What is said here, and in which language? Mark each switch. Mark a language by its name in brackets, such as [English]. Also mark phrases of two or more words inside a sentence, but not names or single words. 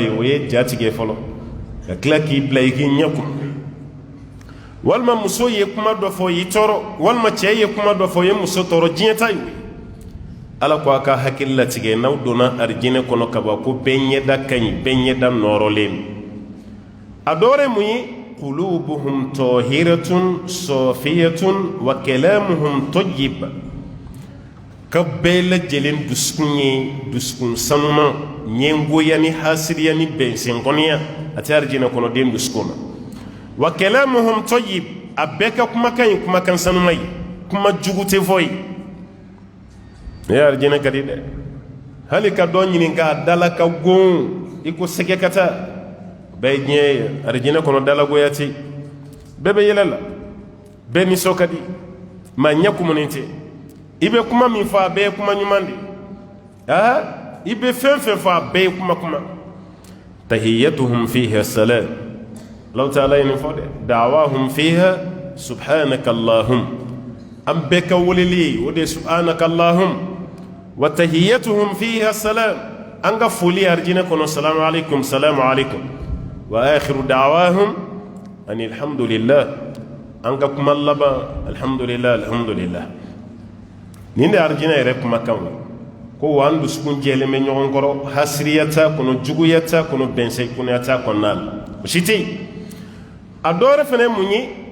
[Bambara] ye o ye ja tigɛ fɔlɔ ka tila k'i bila i k'i ɲɛ kun walima muso ye kuma dɔ fɔ y'i tɔɔrɔ walima cɛ ye kuma dɔ fɔ ye muso tɔɔrɔ diɲɛ ta ye ala ko a ka hakili latigɛ n'aw donna arijinɛ kɔnɔ ka ban ko bɛɛ ɲɛda ka ɲi bɛɛ ɲɛda nɔɔrɔlen a dɔ wɛrɛ mun ye [Arabic] قلوبهم طاهرة صافية وكلامهم طيب [Bambara] ka bɛɛ lajɛlen dusukun ye dusukun sanuman ɲɛngoya ni hasiriya ni bɛnsɛnkɔniya a tɛ arijinɛ kɔnɔden dusukun na [Arabic] وكلامهم طيب [Bambara] a bɛɛ ka kumakan ye kumakan sanuman ye kuma jugu tɛ fɔ ye ne ye arijinɛ ka di dɛ hali ka dɔ ɲininka a dala ka gon i ko sɛgɛ ka taa bɛɛ ye diɲɛ ye arijinɛ kɔnɔ dalagoya tɛ bɛɛ bɛ yɛlɛ la bɛɛ nisɔn ka di maa ɲɛ kumunen tɛ i bɛ kuma min fɔ a bɛɛ ye kuma ɲuman de i bɛ fɛn fɛn fɔ a bɛɛ ye kuma kuma [Arabic] تحيتهم فيها سلام الله تعالى [Bambara] ye nin fɔ dɛ [Arabic] دعواهم فيها سبحانك اللهم [Bambara] an bɛɛ ka weleli o de [Arabic] سبحانك اللهم وتحيتهم فيها سلام [Bambara] an ka foli arijinɛ kɔnɔ [Arabic] السلام عليكم السلام عليكم وآخر دعواهم [Bambara] ani alhamdulillah an ka kuma laban [Arabic] الحمد لله الحمد لله [Bambara] nin de arijinɛ yɛrɛ kumakan ye ko wa an dusukun jɛlen bɛ ɲɔgɔn kɔrɔ hasiriya t'a kɔnɔ juguya t'a kɔnɔ bɛnsɛnkunya t'a kɔnɔna la o si tɛ yen a dɔ wɛrɛ fana ye mun ye